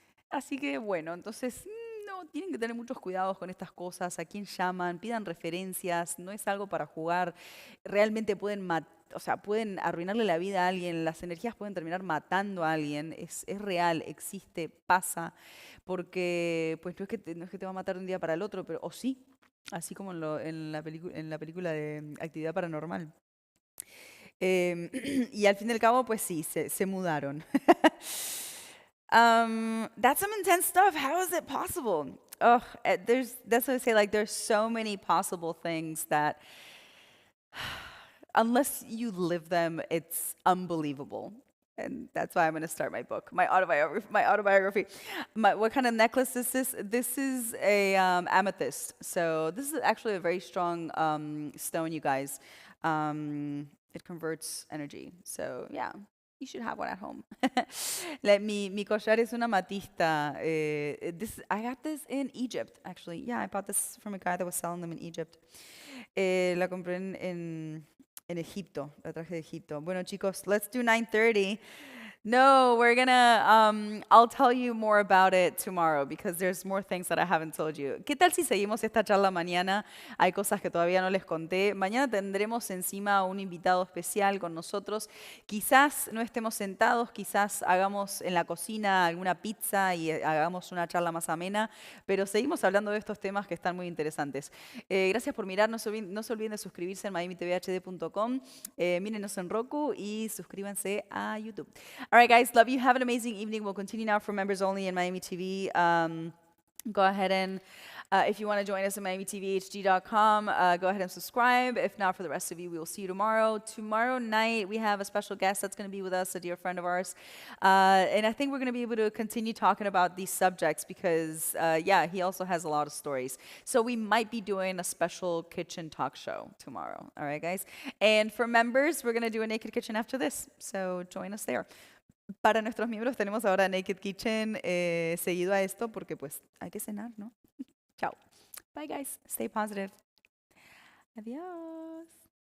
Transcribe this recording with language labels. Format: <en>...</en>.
<es>Así que bueno, entonces no, tienen que tener muchos cuidados con estas cosas, a quién llaman, pidan referencias, no es algo para jugar, realmente pueden o sea, pueden arruinarle la vida a alguien, las energías pueden terminar matando a alguien, es real, existe, pasa, porque pues no es que te va a matar de un día para el otro, pero o sí, así como en la película de Actividad Paranormal. Y al fin y al cabo, pues sí, se mudaron.</es> <en>That's some intense stuff. How is it possible? Oh, that's what I say. Like, there's so many possible things that, unless you live them, it's unbelievable. And that's why I'm going to start my book, my autobiography. What kind of necklace is this? This is a amethyst. So this is actually a very strong stone, you guys. It converts energy. So yeah, you should have one at home.</en> <es>Mi collar es una matista.</es> <en>I got this in Egypt, actually. Yeah, I bought this from a guy that was selling them in Egypt.</en> <es>La compré en Egipto, la traje de Egipto. Bueno, chicos,</es> <en>let's do 9:30. No, we're gonna, I'll tell you more about it tomorrow because there's more things that I haven't told you.</en> <es>¿Qué tal si seguimos esta charla mañana? Hay cosas que todavía no les conté. Mañana tendremos encima un invitado especial con nosotros. Quizás no estemos sentados, quizás hagamos en la cocina alguna pizza y hagamos una charla más amena, pero seguimos hablando de estos temas que están muy interesantes. Gracias por mirar, no se olviden de suscribirse en miamitvhd.com, mírenos en Roku y suscríbanse a YouTube.</es> <en>All right, guys, love you. Have an amazing evening. We'll continue now for members only in Miami TV. Go ahead and, if you want to join us at MiamiTVHD.com, go ahead and subscribe. If not, for the rest of you, we will see you tomorrow. Tomorrow night, we have a special guest that's going to be with us, a dear friend of ours. And I think we're going to be able to continue talking about these subjects because, yeah, he also has a lot of stories. So we might be doing a special kitchen talk show tomorrow. All right, guys? And for members, we're going to do a Naked Kitchen after this. So join us there.</en> <es>Para nuestros miembros tenemos ahora Naked Kitchen seguido a esto porque pues hay que cenar, ¿no? Chao.</es> <en>Bye guys. Stay positive.</en> <es>Adiós.</es>